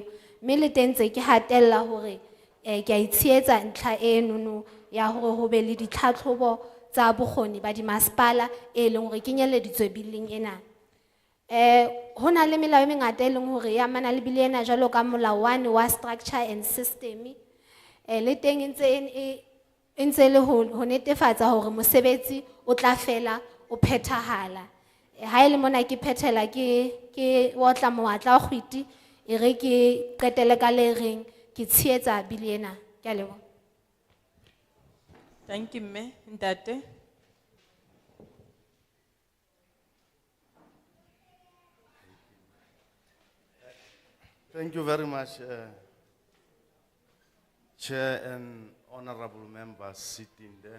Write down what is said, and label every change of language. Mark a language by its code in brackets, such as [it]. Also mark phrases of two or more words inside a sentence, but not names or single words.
[st] Mme le teng tse ke hatella hore ke a itshehetsa ntlha eno ya hore ho be le ditlhatlhobo tsa bokgoni ba dimasepala e leng hore kenyeleditswe bileng ena. Ho na le melao e mengata e leng hore e amana le bile ena jwalo ka molao 1 wa [en] structure and system. [st] Le teng e ntse le ho netefatsa hore mosebetsi o tla fela o phethahala. Ha ele mona ke phethela ke otla moatla wa kgwiti e re ke qetele ka le reng ke tshehetsa bile ena. Ke a leboha. [en] Thank you, [st] Mme Ntate. [en] Thank you very much, Chair and honorable members sitting there.